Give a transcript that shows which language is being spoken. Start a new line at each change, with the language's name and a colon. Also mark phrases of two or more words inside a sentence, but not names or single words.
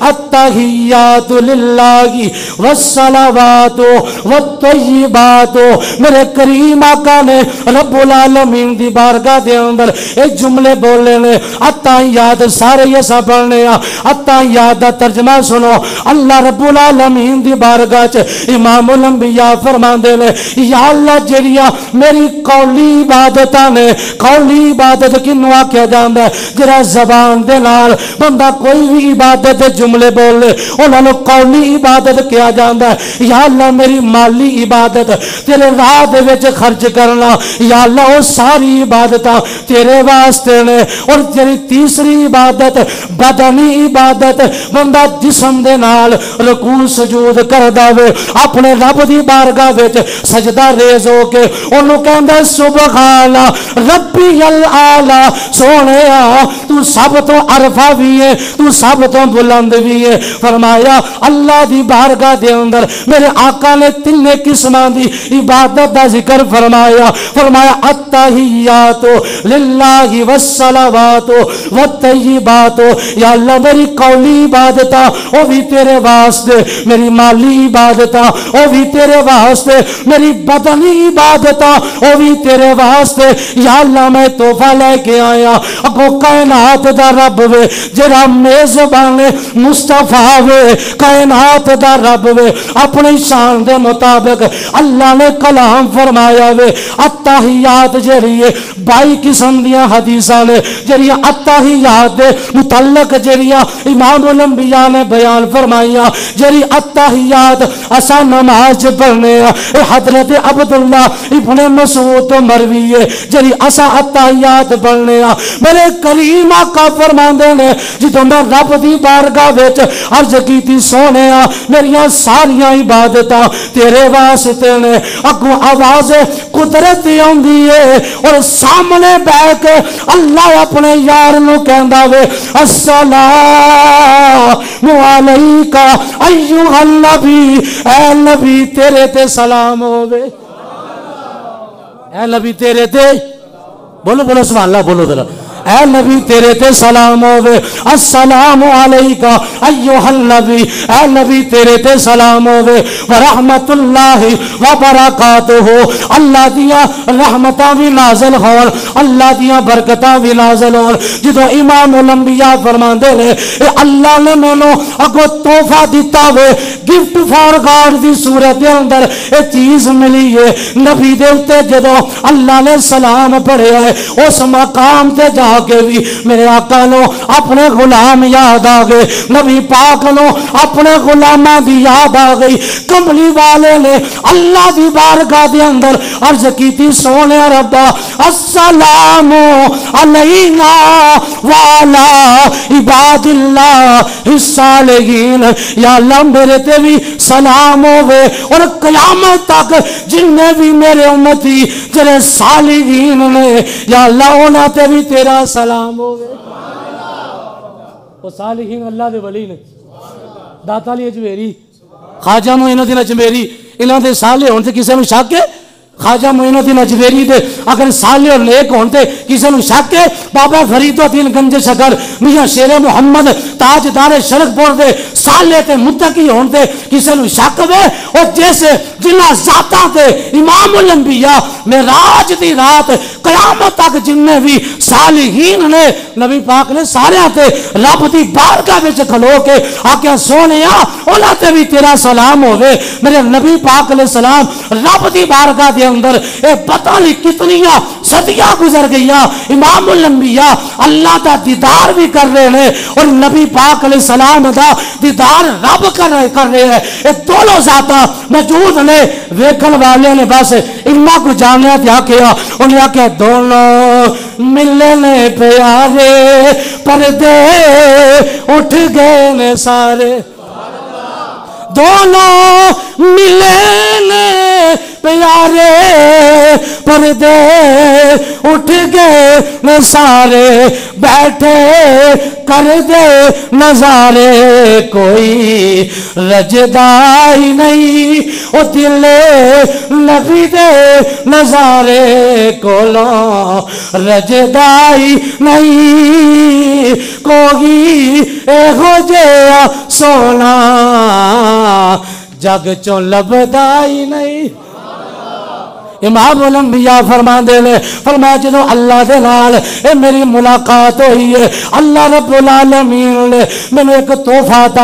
Arabic: التحیات للہ والصلوات والطیبات
Punjabi: میرے کریم آقا نے رب العالمین دی بارگاہ دے اندر ایک جملے بولے نے التحیات سارے یہ سا پڑھنے التحیات دا ترجمہ سنو اللہ رب العالمین دی بارگاہ چ امام الانبیاء فرماندے نے یا اللہ جڑیاں میری قولی عبادتاں نے قولی عبادت کینو آکھیا جاندا ہے جڑا زبان دے نال بندہ کوئی بھی عبادت دے جملے بولے انہاں نوں قولی عبادت کہا جاندا ہے یا اللہ میری مالی عبادت تیرے راہ دے وچ خرچ کرنا یا اللہ وہ ساری عبادتاں تیرے واسطے نے اور تیری تیسری عبادت بدنی عبادت بندہ جسم دے نال رکوع سجود کردا وے اپنے رب دی بارگاہ وچ سجدہ ریز ہو کے اونوں کہندا
Arabic: سبحان ربی الاعلی
Punjabi: سونیا تو سب تو عرفہ بھی ہے تو سب تو بلند بھی ہے فرمایا اللہ دی بارگاہ دے اندر میرے آقا نے تین قسماں دی عبادت دا ذکر فرمایا
Arabic: التحیات للہ والصلوات والطیبات
Punjabi: یا اللہ میری قولی عبادتاں او بھی تیرے واسطے میری مالی عبادتاں او بھی تیرے واسطے میری بدنی عبادتاں او بھی تیرے واسطے یا اللہ میں تحفہ لے کے آیا اگو کائنات دا رب وے جڑا میزبان مصطفیٰ وے کائنات دا رب وے اپنی شان دے مطابق اللہ نے کلام فرمایا وے التحیات جڑی 22 قسم دیاں حدیثاں نے جڑیاں التحیات دے متعلق جڑیاں امام الانبیاء نے بیان فرمائیاں جڑی التحیات اسا نماز پڑھنے حضرت عبداللہ ابن مسعود تو مروی ہے جڑی اسا التحیات پڑھنے میرے کریم آقا فرماندے نے جدوں میں رب دی بارگاہ وچ عرض کیتی سونیا میریاں ساریاں عبادتاں تیرے میرے واسطے نے اگوں آواز قدرت آندی ہے اور سامنے بیٹھ کے اللہ اپنے یار نو کہندا وے
Arabic: السلام علیکہ ایھا النبی،
Punjabi: اے نبی تیرے تے سلام ہوے، اے نبی تیرے تے، بولو بولو
Arabic: سبحان اللہ
Punjabi: بولو ذرا، اے نبی تیرے تے سلام ہوے،
Arabic: السلام علیکہ ایھا النبی،
Punjabi: اے نبی تیرے تے سلام ہوے،
Arabic: ورحمت اللہ وبرکاتہ،
Punjabi: اللہ دیاں رحمتاں بھی نازل ہون، اللہ دیاں برکتاں بھی نازل ہون۔ جدوں امام الانبیاء فرماندے نے اے اللہ نے مینوں اگوں تحفہ دتا وے،
English: gift for God
Punjabi: دی صورت دے اندر اے چیز ملی ہے، نبی دے اوتے جدوں اللہ نے سلام پڑھیا ہے اس مقام تے جا کے بھی میرے آقا نو اپنے غلام یاد آ گئے، نبی پاک نو اپنے غلاماں دی یاد آ گئی۔ کملی والے نے اللہ دی بارگاہ دے اندر عرض کیتی سونے ربا
Arabic: السلام علینا وعلی عباد اللہ الصالحین،
Punjabi: یا اللہ میرے تے بھی سلام ہوے اور قیامت تک جننے بھی میرے امتی جڑے صالحین نے یا اللہ انہاں تے بھی تیرا سلام ہوے۔ وہ صالحین اللہ دے ولی نے، داتا علی اجمیری، خواجہ معین الدین اجمیری، انہاں دے صالح ہون تے کسے نوں شک ہے؟ خواجہ معین الدین اجمیری دے اگر صالح اور نیک ہون تے کسے نوں شک ہے؟ بابا فرید الدین گنج شکر، میاں شیر محمد تاجدار شرق پور دے صالح تے متقی ہون تے کسے نوں شک وے؟ اور جیسے جنہاں ذاتاں تے امام الانبیاء معراج دی رات قیامت تک جننے بھی صالحین نے نبی پاک نے سارے تے رب دی بارگاہ وچ کھلو کے آکھیا سونیا انہاں تے بھی تیرا سلام ہوے۔ میرے نبی پاک علیہ السلام رب دی بارگاہ دے اندر اے پتہ نہیں کتنیاں صدیاں گزر گئیاں، امام الانبیاء اللہ دا دیدار بھی کر رہے ہیں اور نبی پاک علیہ السلام دا دیدار رب کر رہے ہیں۔ اے دونوں ذاتاں موجود نے، ویکھن والے نے بس انہاں کو جانیا تے آکھیا انہیں آکھیا دونوں ملنے پیارے پردے اٹھ گئے نے سارے، دونوں ملنے پیارے پردے اٹھ گئے نے سارے، بیٹھے کر دے نظارے کوئی رجدائی نہیں، او دل نبی دے نظارے کولوں رجدائی نہیں، کوئی ایہو جہا سونا جگ چوں لبدائی نہیں۔ امام الانبیاء فرماندے نے، فرمایا جدوں اللہ دے نال اے میری ملاقات ہوئی ہے، اللہ رب العالمین نے مینوں ایک تحفہ عطا